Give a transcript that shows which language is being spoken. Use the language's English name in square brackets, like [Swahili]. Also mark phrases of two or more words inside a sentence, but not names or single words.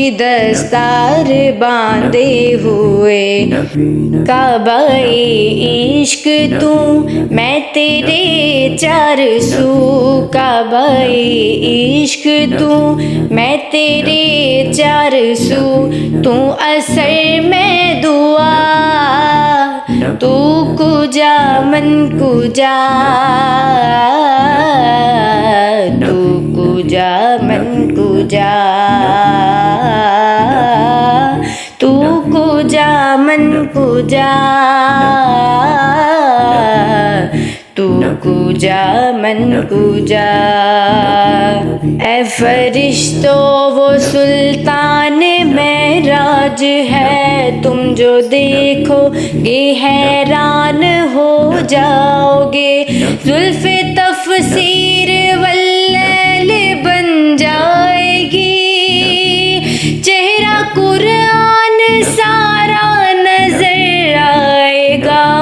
[Urdu] دستار باندھے ہوئے کعبہ عشق تو میں تیرے چار سو کعبہ عشق تو میں تیرے چار سو تو اثر میں دعا [Persian] تو کجا من کجا تو کجا من کجا تو کجا من کجا تو کجا من کجا [Urdu] اے فرشتوں وہ سلطان معراج ہے تم جو دیکھو گے حیران ہو جاؤ گے زلف تفسیر واللیل بن جائے گی چہرہ قرآن سارا نظر آئے گا